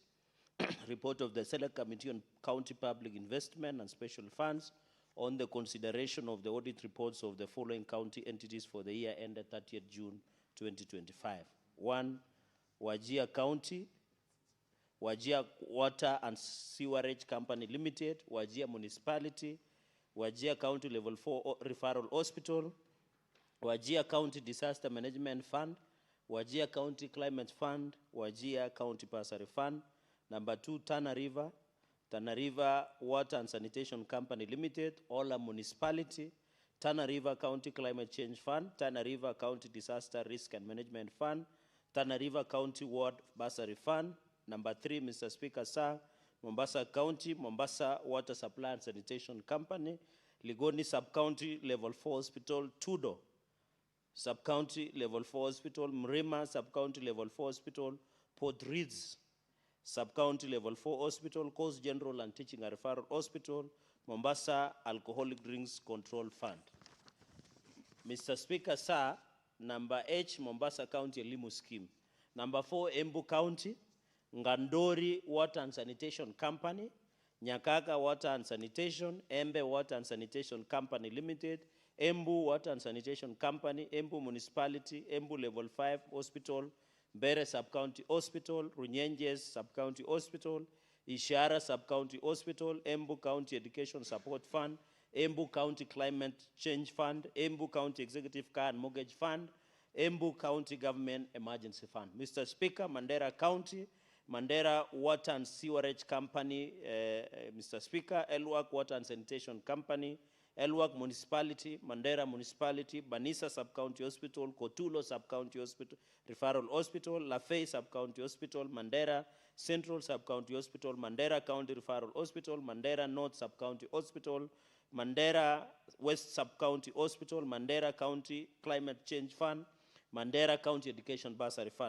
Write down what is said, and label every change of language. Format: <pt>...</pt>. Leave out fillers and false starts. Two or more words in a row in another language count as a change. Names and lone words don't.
<en>Report of the Select Committee on County Public Investment and Special Funds on the consideration of the audit reports of the following county entities for the year ended 30th June 2025. 1, Wajir County, Wajir Water and Sewerage Company Limited, Wajir Municipality, Wajir County Level 4 Referral Hospital, Wajir County Disaster Management Fund, Wajir County Climate Fund, Wajir County Bursary Fund. Number 2, Tana River Water and Sanitation Company Limited, Ola Municipality, Tana River County Climate Change Fund, Tana River County Disaster Risk and Management Fund, Tana River County Ward Bursary Fund. Number 3, Mr. Speaker, sir, Mombasa County, Mombasa Water Supply and Sanitation Company, Ligoni Sub-County Level 4 Hospital, Tudo Sub-County Level 4 Hospital, Mrima Sub-County Level 4 Hospital, Port Reitz Sub-County Level 4 Hospital, Coast General and Teaching and Referral Hospital, Mombasa Alcoholic Drinks Control Fund. Mr. Speaker, sir, number H, Mombasa County Elimu Scheme. Number 4, Embu County, Ngandori Water and Sanitation Company, Nyakaka Water and Sanitation, Embe Water and Sanitation Company Limited, Embu Water and Sanitation Company, Embu Municipality, Embu Level 5 Hospital, Bere Sub-County Hospital, Runyenjes Sub-County Hospital, Ishara Sub-County Hospital, Embu County Education Support Fund, Embu County Climate Change Fund, Embu County Executive Car and Mortgage Fund, Embu County Government Emergency Fund. Mr. Speaker, Mandera County, Mandera Water and Sewerage Company, Mr. Speaker, Elwak Water and Sanitation Company, Elwak Municipality, Mandera Municipality, Banisa Sub-County Hospital, Kotulo Sub-County Hospital, Referral Hospital, Lafay Sub-County Hospital, Mandera Central Sub-County Hospital, Mandera County Referral Hospital, Mandera North Sub-County Hospital, Mandera West Sub-County Hospital, Mandera County Climate Change Fund, Mandera County Education Bursary Fund.</en>